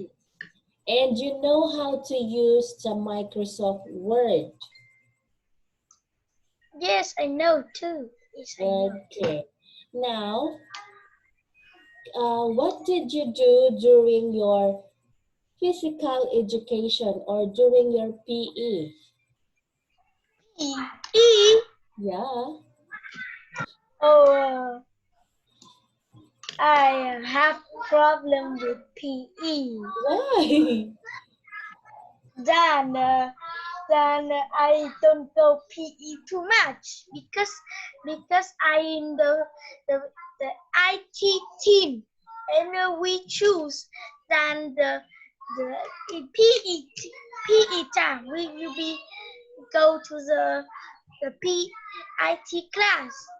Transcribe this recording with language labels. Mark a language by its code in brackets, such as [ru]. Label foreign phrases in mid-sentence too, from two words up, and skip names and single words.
[en] And you know how to use the Microsoft Word? Yes, I know too. Yes, I know too. Okay. Now, what did you do during your physical education or during your PE? E. E. Yeah. Oh, I have problem with PE. Why? Then, then I don't go PE too much because I in the the IT team, and we choose then the PE time we will be go to the PIT class